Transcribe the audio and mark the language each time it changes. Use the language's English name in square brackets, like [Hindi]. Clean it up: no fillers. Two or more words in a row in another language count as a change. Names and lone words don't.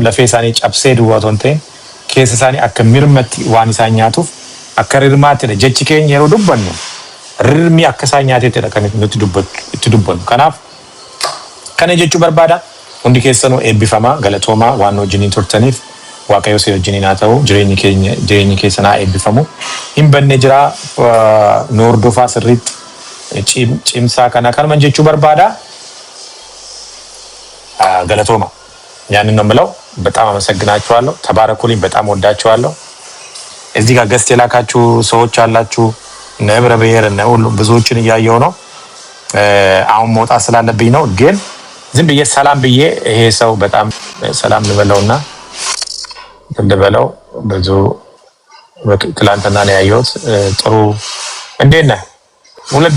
[Oromo] lafee isaanii cabsee duwwaa otoo hin ta'in keessa isaanii akka mirmatti waan isaan nyaatuuf akka rirmaattidha jechi keenya yeroo dubbannu rirmi akka isaan nyaatettidha kan nuti itti dubbannu kanaaf kana jechuu barbaada hundi keessanuu eebbifamaa galatoomaa waan wajjiniin turtaniif waaqayyo si wajjiniin haa ta'u jireenyi keessanaa eebbifamu hin banne jira nu hordofaa sirriitti cimsaa kanuma jechuu barbaada [Amharic] galatooma ያንን ነው የምለው በጣም አመሰግናችኋለሁ ተባረኩልኝ በጣም ወዳችኋለሁ እዚህ ጋር ገስት የላካችሁ ሰዎች አላችሁ ነብረ ብሔር እና ሁሉ ብዙዎችን እያየሁ ነው አሁን መውጣት ስላለብኝ ነው ግን ዝም ብዬ ሰላም ብዬ ይሄ ሰው በጣም ሰላም ልበለውና ልበለው ብዙ ትላንትና ነው ያየሁት ጥሩ እንዴት ነህ ወለደ